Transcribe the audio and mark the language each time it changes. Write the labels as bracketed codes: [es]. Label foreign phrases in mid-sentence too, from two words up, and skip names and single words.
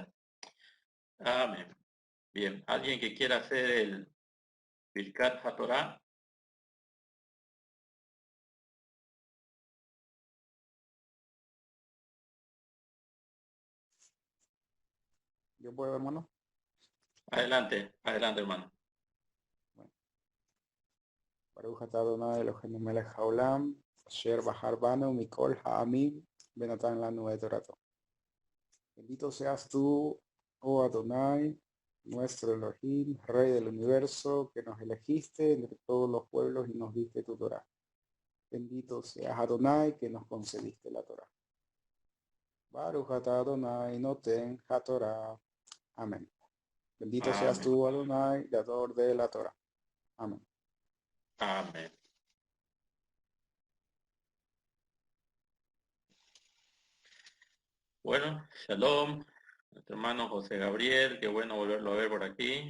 [es] Amén. Bien, ¿alguien que quiera hacer el Birkat HaTorah? Yo puedo, hermano. Adelante, adelante, hermano. Bueno, [he] ברוך אתה אדוני אלוהינו מלך העולם, אשר בחר בנו מכל העמים, ונתן לנו את תורתו. [es] Bendito seas tú, oh Adonai, nuestro Elohim, Rey del universo, que nos elegiste entre todos los pueblos y nos diste tu Torah. Bendito seas Adonai, que nos concediste la Torah. [he] ברוך אתה אדוני נותן התורה. [es] Amén. Bendito seas Amén. tú, Adonai, dador de la Torah. Amén. Amén. Bueno, shalom, nuestro hermano José Gabriel, qué bueno volverlo a ver por aquí.